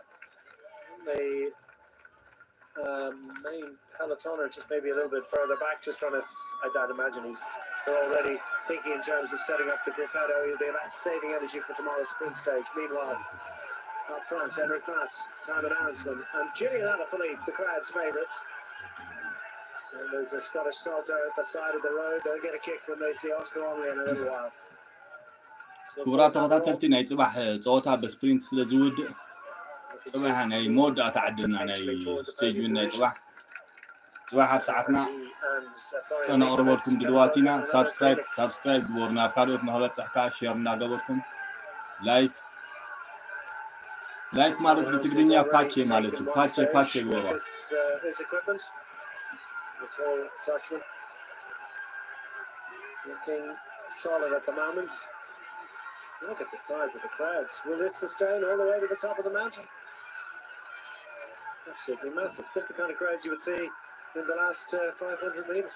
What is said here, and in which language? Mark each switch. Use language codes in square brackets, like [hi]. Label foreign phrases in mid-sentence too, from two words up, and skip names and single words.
[en] The main peloton are just maybe a little bit further back, just trying to, I'd imagine they're already thinking in terms of setting up the gruppetto. He'll be about saving energy for tomorrow's sprint stage. Meanwhile, up front, Henrik Mas, Timon Aronsman, and Julian Alaphilippe, the crowd's favourite. And there's a Scottish salto at the side of the road. They'll get a kick when they see Oscar Onley in a little while. [ti] ክቡራት ተኸታተልቲ ናይ ፅባሕ ፀወታ በስፕሪንት ስለ ዝውድእ ፅባሕ ናይ መወዳእታ ዓድና ናይ [en] stage win [ti] ናይ ፅባሕ ኣብ ሰዓትና ነቕርበልኩም ድልዋት ኢና ሳብስክራይብ ግበሩ ናብ ካልኦት ንኽበፅሕ ከዓ ሼር እናገበርኩም ላይክ ማለት ብትግርኛ ፓቼ ማለት እዩ ፓቼ ግበሩ [en] The tall Dutchman. Looking solid at the moment. Look at the size of the crowds. Will this sustain all the way to the top of the mountain? Absolutely massive. This is the kind of crowds you would see in the last 500 metres.